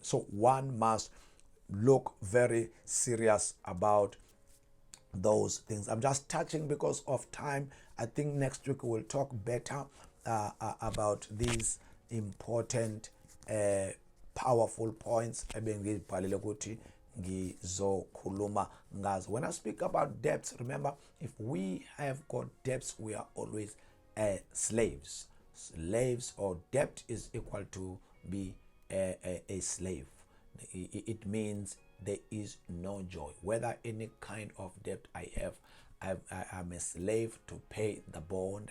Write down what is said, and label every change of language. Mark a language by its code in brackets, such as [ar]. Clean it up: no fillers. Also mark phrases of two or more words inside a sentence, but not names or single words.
[en] So one must look very serious about those things. I'm just touching because of time. I think next week we'll talk better about these important powerful points [nd] ebengibhalile ukuthi ngizokhuluma ngazo. [en] When I speak about debts, remember, if we have got debts, we are always slaves. Slaves, or debt is equal to be a slave. It means there is no joy. Whether any kind of debt I have, I'm a slave to pay the bond.